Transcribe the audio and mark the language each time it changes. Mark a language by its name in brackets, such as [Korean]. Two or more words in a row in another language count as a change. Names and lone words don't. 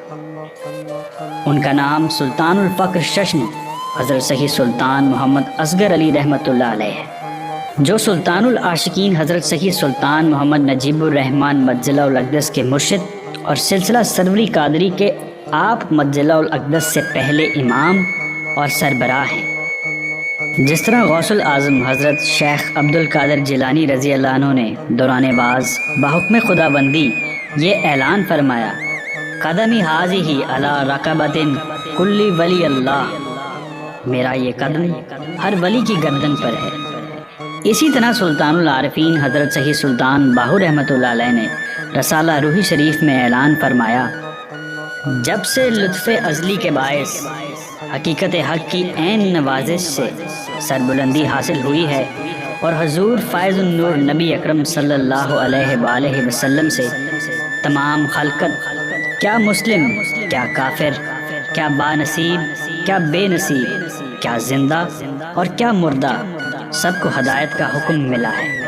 [Urdu] ان کا نام سلطان الفقر ششن حضرت سخی سلطان محمد اصغر علی [Arabic] رحمۃ اللہ علیہ [Urdu] ہے، جو سلطان العاشقین حضرت سخی سلطان محمد نجیب الرحمن مجلہ الاقدس کے مرشد اور سلسلہ سروری قادری کے آپ مجلہ الاقدس سے پہلے امام اور سربراہ ہیں۔ جس طرح غوث الاعظم حضرت شیخ عبد القادر جیلانی [Arabic] رضی اللہ عنہ [Urdu] نے دوران باز بحکم خدا بندی یہ اعلان فرمایا، [Arabic] قدمی حاضی علی رقبت کلی ولی اللہ، [Urdu] میرا یہ قدم ہر ولی کی گردن پر ہے۔ اسی طرح سلطان العارفین حضرت سخی سلطان باہو [Arabic] رحمۃ اللہ علیہ [Urdu] نے رسالہ روحی شریف میں اعلان فرمایا، جب سے لطف ازلی کے باعث حقیقت حق کی عین نوازش سے سربلندی حاصل ہوئی ہے، اور حضور فائز النور نبی اکرم [Arabic] صلی اللہ علیہ وآلہ وسلم [Urdu] سے تمام خلقت، کیا مسلم، کیا کافر، کیا بانصیب، کیا بے نصیب، کیا زندہ اور کیا مردہ، سب کو ہدایت کا حکم ملا ہے۔